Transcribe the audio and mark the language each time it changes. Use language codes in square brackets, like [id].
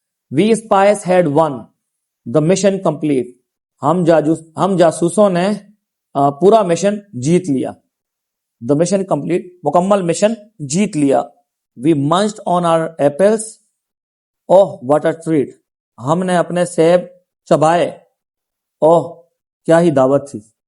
[en] We spies had won the mission complete. [ur] ہم جاسوسوں نے پورا مشن جیت لیا. [en] The mission complete, [ur] مکمل مشن جیت لیا. [en] We munched on our apples. Oh, what a treat. [ur] ہم نے اپنے سیب چبائے. اوہ, کیا ہی دعوت تھی.